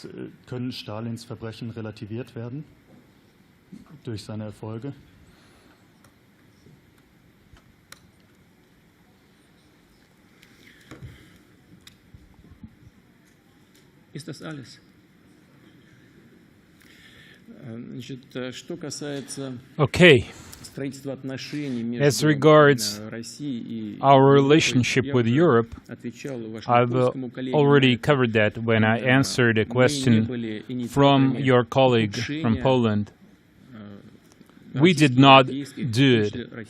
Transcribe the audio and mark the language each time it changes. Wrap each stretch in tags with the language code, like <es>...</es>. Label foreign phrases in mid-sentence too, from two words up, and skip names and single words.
<de>Können Stalins Verbrechen relativiert werden durch seine Erfolge? Ist das alles?</de> <ru>Что касается</ru> <en>Okay. As regards our relationship with Europe, I've already covered that when I answered a question from your colleague from Poland. We did not do it.</en>